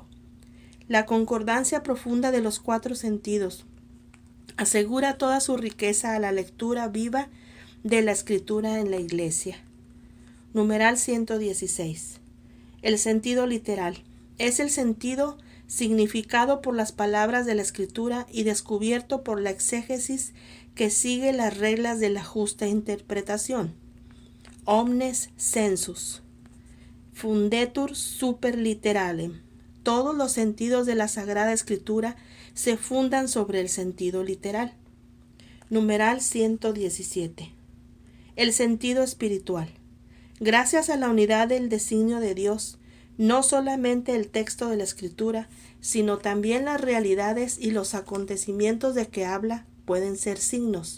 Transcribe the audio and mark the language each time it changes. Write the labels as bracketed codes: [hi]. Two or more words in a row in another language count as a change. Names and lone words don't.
[es] La concordancia profunda de los 4 sentidos asegura toda su riqueza a la lectura viva de la Escritura en la Iglesia. Numeral 116. El sentido literal es el sentido significado por las palabras de la Escritura y descubierto por la exégesis que sigue las reglas de la justa interpretación. [la] Omnes sensus fundetur super literalem. [es] Todos los sentidos de la Sagrada Escritura se fundan sobre el sentido literal. Numeral 117. El sentido espiritual. Gracias a la unidad del designio de Dios, no solamente el texto de la Escritura, sino también las realidades y los acontecimientos de que habla pueden ser signos.